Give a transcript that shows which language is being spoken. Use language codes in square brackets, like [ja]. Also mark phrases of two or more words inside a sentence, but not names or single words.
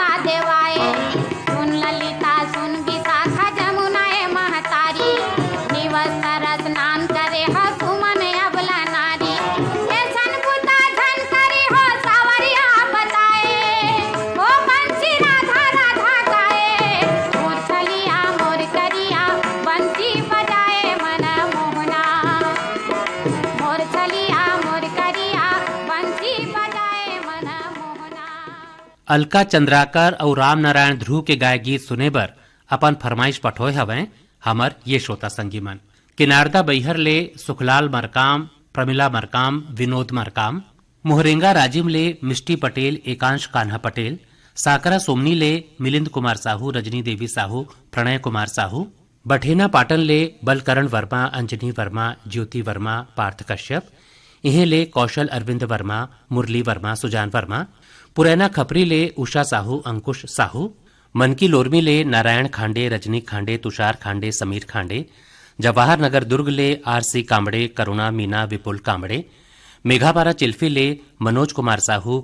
[hne] देवाए, सुन ललिता सुन विशाखा जमुनाए महतारी, निवस स्नान करे हो सुमन अबला नारी, ऐसन बुता धन करी हो सावरिया बताए, ओ बंसी राधा राधा गाए, मोर छलिया मोर करिया बंसी बजाए मन मोहना, मोर छलिया मोर करिया बंसी बजाए मन मोहना। अलका चंद्राकर और राम नारायण ध्रुव के गाय गीत सुने बर अपन फरमाइश पठोय हवै हमर ये श्रोता संगी मन। किनारदा बैहर ले सुखलाल मरकाम, प्रमिला मरकाम, विनोद मरकाम, मोहरेंगा राजिम ले मिष्टी पटेल, एकांश कान्हा पटेल, साकरा सोमनी ले मिलिंद कुमार साहू, रजनी देवी साहू, प्रणय कुमार साहू, बठेना पाटन ले बलकरण वर्मा, अंजनी वर्मा, ज्योति वर्मा, पार्थ कश्यप, इहे ले कौशल अरविंद वर्मा, मुरली वर्मा, सुजान वर्मा, पुरैना खपरी ले उषा साहू, अंकुश साहू, मनकी लोरमी ले नारायण खांडे, रजनी खांडे, तुषार खांडे, समीर खांडे, जवाहर नगर दुर्ग ले आरसी कांबड़े, करुणा मीना, विपुल कांबड़े, मेघापारा चिल्फी ले मनोज कुमार साहू,